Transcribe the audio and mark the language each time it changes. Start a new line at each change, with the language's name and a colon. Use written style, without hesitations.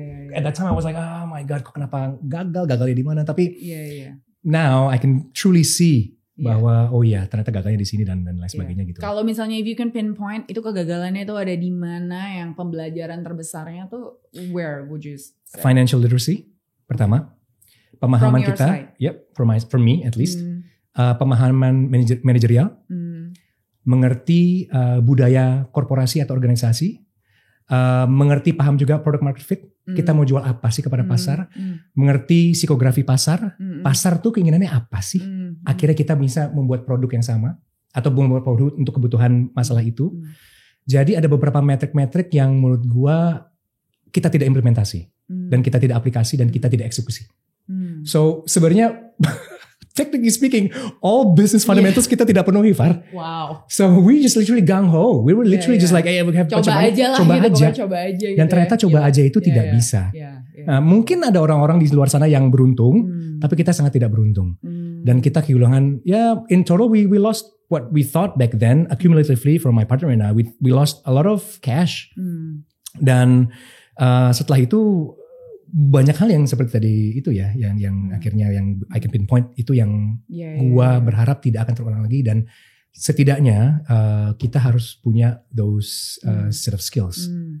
English: At that time I was like, oh my god,
Indonesian: kok kenapa gagalnya di mana? Tapi
English: now I can truly see
Indonesian: bahwa oh iya ternyata gagalnya di sini dan lain sebagainya gitu. Kalau misalnya
English: if you can pinpoint
Indonesian: itu kegagalannya itu ada di mana, yang pembelajaran terbesarnya tuh
English: where would you say?
Indonesian: Financial literacy pertama, pemahaman
English: From your
Indonesian: kita,
English: side. for me at least,
Indonesian: pemahaman manajerial, mengerti budaya korporasi atau organisasi, mengerti paham juga product market fit, kita mau jual apa sih kepada pasar, mengerti psikografi pasar, pasar tuh keinginannya apa sih, akhirnya kita bisa membuat produk yang sama atau membuat produk untuk kebutuhan masalah itu. Jadi ada beberapa metrik-metrik yang menurut gua kita tidak implementasi dan kita tidak aplikasi dan kita tidak eksekusi.
English: So sebenarnya technically speaking, all business fundamentals
Indonesian: kita tidak penuhi,
English: Far. Wow. So we just literally gung ho. We were literally just like, hey, we have
Indonesian: coba aja lah, coba aja. Dan ternyata coba aja itu tidak bisa. Mungkin ada orang-orang di luar sana yang beruntung, tapi kita sangat tidak beruntung. Dan kita kehilangan,
English: in total we lost what we thought back then, accumulatively for my partner and I, we lost a lot of cash.
Indonesian: Dan setelah itu banyak hal yang seperti tadi itu ya, yang akhirnya yang
English: I can pinpoint
Indonesian: itu yang gua berharap tidak akan terulang lagi, dan setidaknya kita harus punya
English: those set of skills.